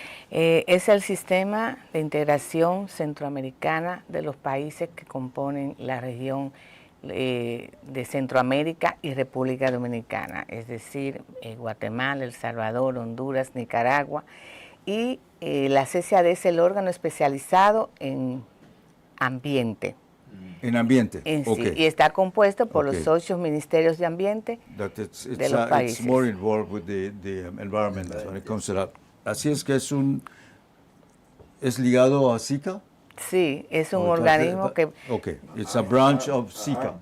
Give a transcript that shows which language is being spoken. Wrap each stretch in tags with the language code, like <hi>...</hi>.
<es>Es el sistema de integración centroamericana de los países que componen la región de Centroamérica y República Dominicana, es decir, Guatemala, El Salvador, Honduras, Nicaragua, y la CCAD es el órgano especializado en ambiente. En ambiente. En sí,</es> <en>Okay.</en> <es>y está compuesto por</es> <en>Okay.</en> <es>los 8 ministerios de ambiente de los países.</es> <en>It's more involved with the environment when it comes to that.</en> <es>Así es que es ligado a SICA. Sí, es un Oh, organismo que...</es> <en>Okay, it's a branch of SICA.</en>